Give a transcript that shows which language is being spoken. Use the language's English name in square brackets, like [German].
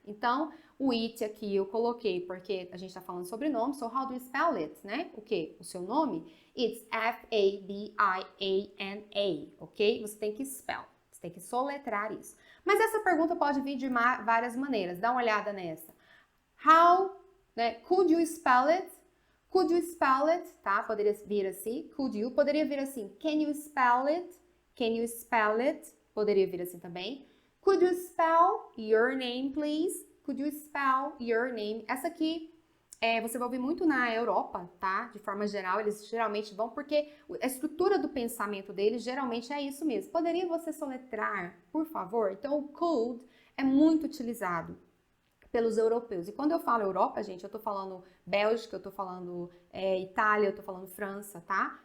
[Portuguese] Então, o it aqui eu coloquei porque a gente está falando sobre nome, [English] so how do you spell it, [Portuguese] né? O quê? O seu nome? [English] It's F-A-B-I-A-N-A, ok? [Portuguese] Você tem que spell, você tem que soletrar isso. Mas essa pergunta pode vir de várias maneiras, dá uma olhada nessa. [English] How, né, could you spell it? Could you spell it, tá? [Portuguese] Poderia vir assim, [English] could you, poderia vir assim, can you spell it? Can you spell it? [Portuguese] Poderia vir assim também. [English] Could you spell your name, please? Could you spell your name? [Portuguese] Essa aqui você vai ouvir muito na Europa, tá? De forma geral, eles geralmente vão, porque a estrutura do pensamento deles geralmente é isso mesmo. Poderia você soletrar, por favor? Então, o could é muito utilizado pelos europeus. E quando eu falo Europa, gente, eu tô falando Bélgica, eu tô falando Itália, eu tô falando França, tá?